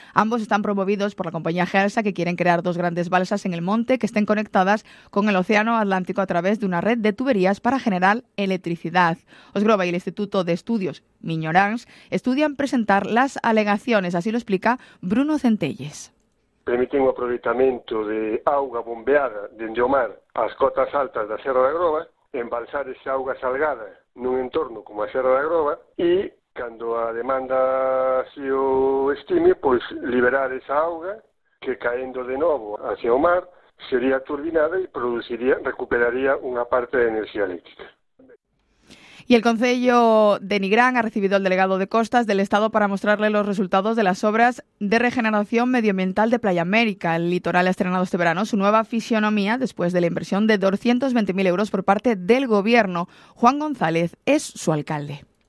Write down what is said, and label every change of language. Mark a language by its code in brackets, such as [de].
[es] Ambos están promovidos por la compañía Gersa, que quieren crear dos grandes balsas en el monte que estén conectadas con el Océano Atlántico a través de una red de tuberías para generar electricidad. Osgroba y el Instituto de Estudios Miñorans estudian presentar las alegaciones, así lo explica Bruno Centelles. [gl] Permiten o aproveitamento de auga bombeada dende o mar ás cotas altas da Serra da Groba, embalsar esa auga salgada nun entorno como a Serra da Groba e, cando a demanda se o estime, pois liberar esa auga que, caendo de novo hacia o mar, sería turbinada e recuperaría unha parte de enerxía eléctrica. [es] Y el Concello de Nigrán ha recibido al delegado de Costas del Estado para mostrarle los resultados de las obras de regeneración medioambiental de Playa América. El litoral ha estrenado este verano su nueva fisionomía después de la inversión de 220.000 euros por parte del Gobierno. Juan González es su alcalde.